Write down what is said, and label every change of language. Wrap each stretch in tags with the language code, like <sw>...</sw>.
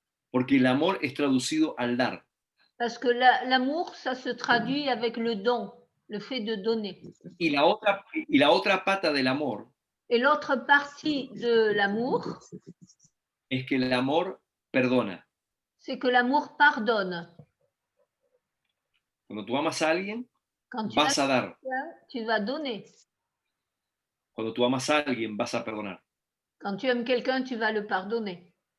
<es>Porque el amor es traducido al dar.</es> <fr>Parce que l'amour, ça se traduit avec le don, le fait de donner.</fr> <es>Y la otra pata del amor</es> <fr>Et l'autre partie de l'amour,</fr> <es>es que el amor perdona.</es> <fr>c'est que l'amour pardonne.</fr> <es>Cuando tú amas a alguien,</es> <fr>Quand tu</fr> <es>vas</es> <fr>aimes</fr> <es>a dar.</es> <fr>quelqu'un, tu vas donner.</fr> <es>Cuando tú amas a alguien, vas a perdonar.</es> <fr>Quand tu aimes quelqu'un, tu vas le pardonner.</fr>